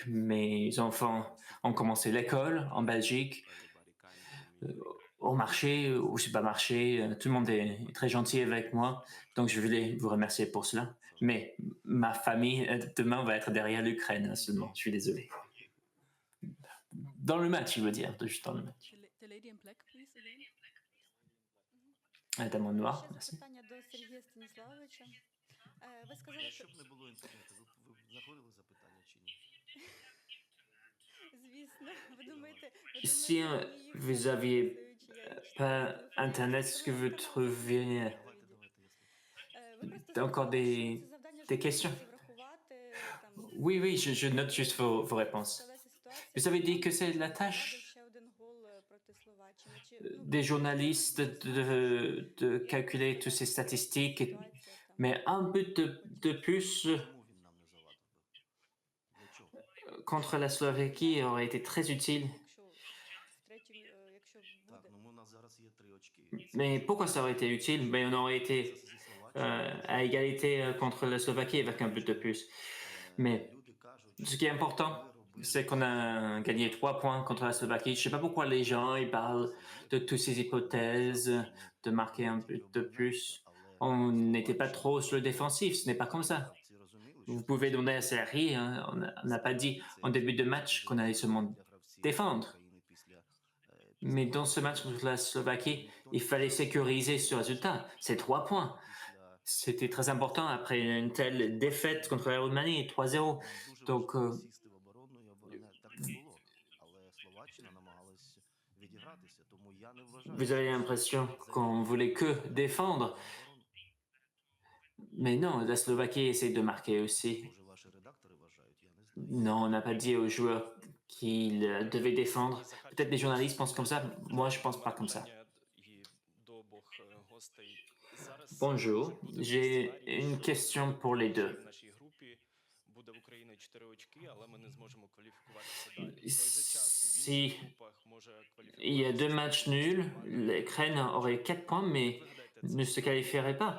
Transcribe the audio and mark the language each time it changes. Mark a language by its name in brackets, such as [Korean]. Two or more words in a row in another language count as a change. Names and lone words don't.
[French] Mes enfants ont commencé l'école en Belgique, au marché, au supermarché. Tout le monde est très gentil avec moi, donc je voulais vous remercier pour cela. Mais ma famille, demain, va être derrière l'Ukraine seulement. Je suis désolé. Dans le match, je veux dire, juste dans le match. [English] The lady in black, please, again. [French] Dame en noir, [Ukrainian] Ще [French] merci. [Ukrainian] запитання до Сергія Станіславовича. Ви сказали, що... Щоб не було інтернету, ви знаходили запитання чи ні? Звісно, ви думаєте... [French] Si vous aviez pas Internet, est-ce que vous trouviez encore des questions? Oui, oui, je note juste vos réponses. Vous avez dit que c'est la tâche des journalistes de calculer toutes ces statistiques, mais un but de plus contre la Slovaquie aurait été très utile. [Ukrainian] Так, ну у нас зараз є 3 очки. [French] Mais pourquoi ça aurait été utile? Mais on aurait été à égalité contre la Slovaquie avec un but de plus. Mais [Ukrainian] Люди кажуть, [French] ce qui est important, c'est qu'on a gagné 3 points contre la Slovaquie. Je ne sais pas pourquoi les gens ils parlent de toutes ces hypothèses, de marquer un but de plus. On n'était pas trop sur le défensif, ce n'est pas comme ça. [Ukrainian] всі розуміли, [French] Vous pouvez donner à Sergi, hein, on n'a pas dit en début de match qu'on allait seulement défendre. Mais dans ce match contre la Slovaquie, il fallait sécuriser ce résultat. C'est 3 points. C'était très important après une telle défaite contre la Roumanie, 3-0. Donc, [Ukrainian] сісти в оборону і обороняти. Так не було. Але Словаччина намагалась відігратися, тому я не вважаю. [French] vous avez l'impression qu'on voulait que défendre. Mais non, la Slovaquie essaie de marquer aussi. [Ukrainian] Може, ваші редактори вважають, я не знаю. [French] Non, on n'a pas dit aux joueurs qu'ils devaient défendre. Peut-être les journalistes pensent comme ça. Moi, je pense pas comme ça. Bonjour, j'ai une question pour les deux. Si il y a 2 matchs nuls, l'Ukraine aurait 4 points, mais ne se qualifierait pas.